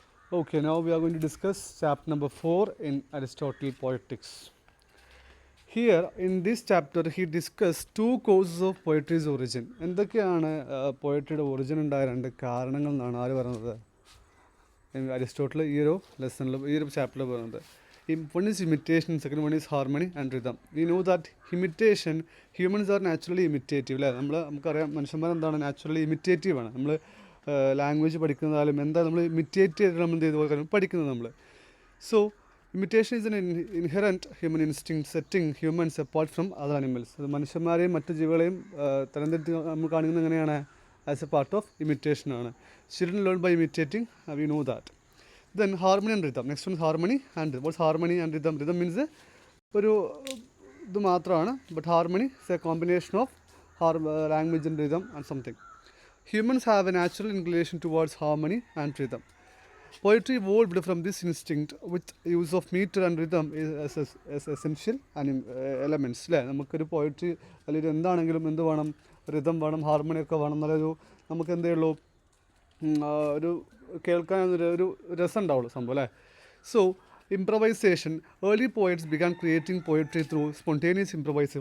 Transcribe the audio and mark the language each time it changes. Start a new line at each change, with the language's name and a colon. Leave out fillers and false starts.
English: Okay, now we are going to discuss chapter number 4 in Aristotle Poetics. Here, in this chapter, he discussed two causes of poetry's origin.
Malayalam: എന്തൊക്കെയാണ് പോയട്രിയുടെ origin ഉണ്ടായ രണ്ട് കാരണങ്ങൾ എന്നാണ് ആര് പറയുന്നത്? Aristotle ഈ ഒരു ലെസണിൽ ഈ ഒരു ചാപ്റ്ററിൽ പറയുന്നത്.
English: One is imitation, second one is harmony and rhythm. We know that imitation, humans are naturally imitative.
Malayalam: അല്ലേ, നമുക്കറിയാം മനുഷ്യന്മാർ എന്താണ് നാച്ചുറലി ഇമിറ്റേറ്റീവ് ആണ്. നമ്മൾ ലാംഗ്വേജ് പഠിക്കുന്നതായാലും എന്താ നമ്മൾ ഇമിറ്റേറ്റ് ചെയ്തിട്ട് നമ്മൾ എന്ത് ചെയ്ത് പഠിക്കുന്നത് നമ്മൾ.
English: So imitation is an inherent human instinct setting humans apart from other animals.
Malayalam: അത് മനുഷ്യന്മാരെയും മറ്റു ജീവികളെയും തരംതിരിച്ച് നമ്മൾ കാണിക്കുന്നത് എങ്ങനെയാണ്?
English: As a part of imitation ആണ്. Children learn by imitating, we know that. Then harmony and rhythm. Next one is harmony and rhythm. What's harmony and rhythm? Rhythm means
Malayalam: ഒരു ഇത് മാത്രമാണ്,
English: But harmony is a combination of language and rhythm and something. Humans have a natural inclination towards harmony and rhythm. Poetry evolved from this instinct with use of meter and rhythm as essential elements.
Malayalam: അല്ലേ, നമുക്കൊരു poetry അല്ലെങ്കിൽ എന്താണെങ്കിലും എന്ത് വേണം? Rhythm വേണം, harmony ഒക്കെ വേണം. നല്ലൊരു നമുക്ക് എന്തേ ഉള്ളൂ, ഒരു കേൾക്കാൻ ഒരു രസം ഉണ്ടാവുള്ളൂ സംഭവം അല്ലേ.
English: So improvisation. Early poets began creating poetry through spontaneous improvisation.